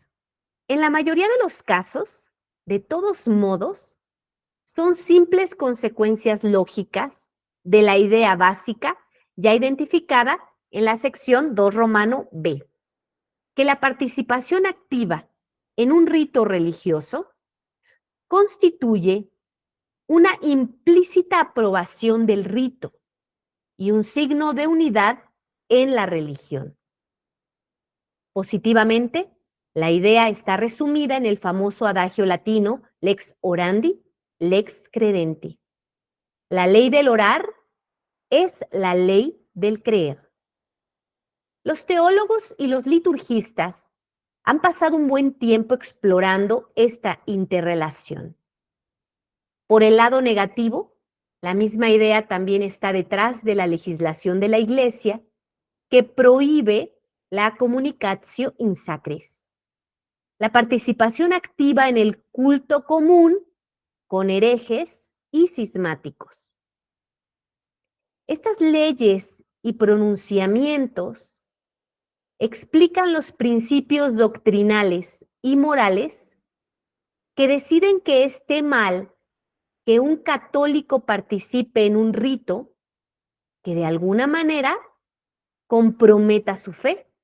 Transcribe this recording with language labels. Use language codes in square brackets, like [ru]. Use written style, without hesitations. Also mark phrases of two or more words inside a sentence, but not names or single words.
[es] En la mayoría de los casos, de todos modos, son simples consecuencias lógicas de la idea básica ya identificada en la sección 2 romano B, que la participación activa en un rito religioso constituye una implícita aprobación del rito y un signo de unidad en la religión. Positivamente, la idea está resumida en el famoso adagio latino [la] lex orandi, lex credenti. [es] La ley del orar es la ley del creer. Los teólogos y los liturgistas han pasado un buen tiempo explorando esta interrelación. Por el lado negativo, la misma idea también está detrás de la legislación de la Iglesia que prohíbe la [la] communicatio in sacris, [es] la participación activa en el culto común con herejes y cismáticos. Estas leyes y pronunciamientos explican los principios doctrinales y morales que deciden que esté mal que un católico participe en un rito que de alguna manera comprometa su fe.